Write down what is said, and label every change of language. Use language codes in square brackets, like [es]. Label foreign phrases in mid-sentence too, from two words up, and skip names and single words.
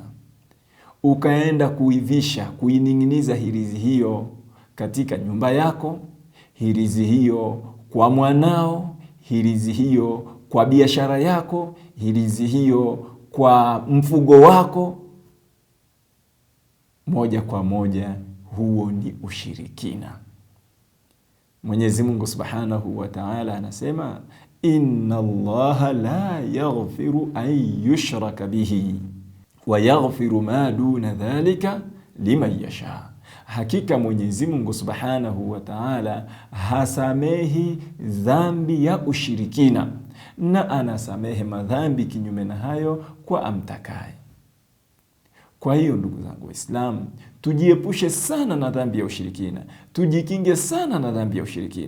[sw] Ukaenda kuivisha, kuining'iniza hirizi hiyo katika nyumba yako, hirizi hiyo kwa mwanao, hirizi hiyo kwa biashara yako, hirizi hiyo kwa mfugo wako, moja kwa moja huo ni ushirikina. Mwenyezi Mungu [ar] سبحانه وتعالى [sw] anasema, [ar] إن الله لا يغفر أن يشرك به ويغفر ما دون ذلك لمن يشاء. [sw] Hakika Mwenyezi Mungu [ar] سبحانه وتعالى [sw] hasamehi dhambi ya ushirikina, na anasamehe madhambi kinyume na hayo kwa amtakaye. Kwa hiyo ndugu zangu Waislamu, tujiepushe sana na dhambi ya ushirikina, tujikinge sana na dhambi ya ushirikina.